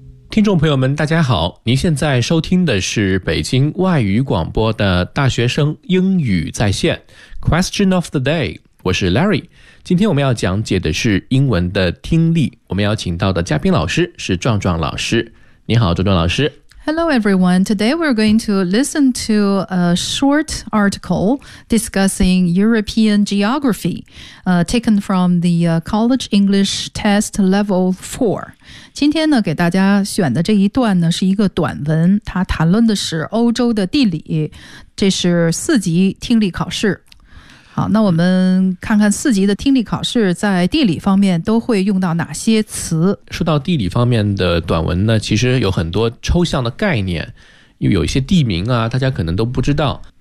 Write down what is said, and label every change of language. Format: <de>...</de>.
<zh>听众朋友们大家好，您现在收听的是北京外语广播的大学生英语在线</zh> <en>Question of the day，</en> <zh>我是 Larry。今天我们要讲解的是英文的听力，我们要请到的嘉宾老师是壮壮老师。你好壮壮老师。</zh> <en>Hello, everyone. Today, we're going to listen to a short article discussing European geography, taken from the College English Test Level 4.</en> <zh>今天呢，给大家选的这一段呢，是一个短文，它谈论的是欧洲的地理，这是四级听力考试。好，那我们看看四级的听力考试在地理方面都会用到哪些词。说到地理方面的短文呢，其实有很多抽象的概念，因为有一些地名啊，大家可能都不知道。</zh>